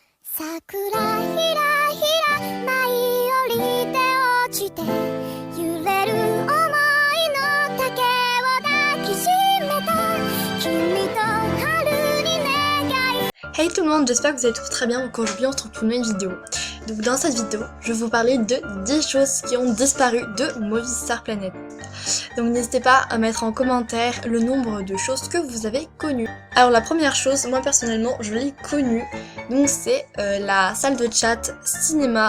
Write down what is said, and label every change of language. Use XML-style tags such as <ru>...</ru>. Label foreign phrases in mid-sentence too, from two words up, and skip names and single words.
<ja>桜ひらひら舞い降りて落ちて揺れる想いの丈を抱きしめた君と春に願い。</ja> <fr>Hey tout le monde, j'espère que vous allez tous très bien. Donc aujourd'hui on se retrouve pour une nouvelle vidéo. Donc dans cette vidéo, je vais vous parler de 10 choses qui ont disparu de Movistar Planet. Donc n'hésitez pas à mettre en commentaire le nombre de choses que vous avez connues. Alors la première chose, moi personnellement, je l'ai connue. Donc c'est la salle de chat cinéma.</fr>